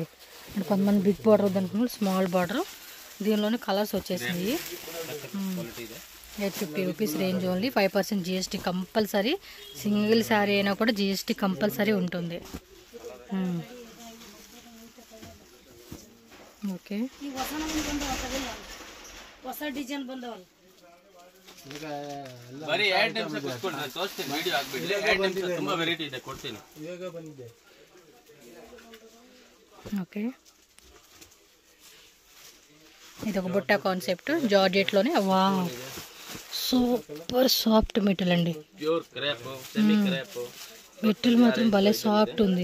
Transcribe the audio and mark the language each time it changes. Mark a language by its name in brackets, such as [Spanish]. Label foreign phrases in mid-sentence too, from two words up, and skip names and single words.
[Telugu] అంటే కొంతమంది [English] big border [Telugu] వద్దనుకున్నాను, [English] small border. [Telugu] దీనిలోనే కలర్స్ వచ్చేసింది. 850 [English] rupees range only. [Telugu] 5% GST కంపల్సరీ. [English] single saree [Telugu] అయినా కూడా GST కంపల్సరీ ఉంటుంది. ఓకే, [Kannada] ಬರೀ 2 ನಿಮಿಷ ಕೂತ್ಕೊಳ್ಳಿ, ನಾನು ತೋರಿಸ್ತೀನಿ. ವಿಡಿಯೋ ಹಾಕ್ಬಿಡಿ. 2 ನಿಮಿಷ, ತುಂಬಾ ವೆರೈಟಿ ಇದೆ, ಕೊಡ್ತೀನಿ. [Telugu] ఓకే, ఇది ఒక బుట్ట కాన్సెప్ట్ జార్జెట్లోనే. వా, [English] super soft material [Telugu] అండి. [English] pure crepe, semi crepe [Telugu] మెటీరియల్ మాత్రం భలే సాఫ్ట్ ఉంది.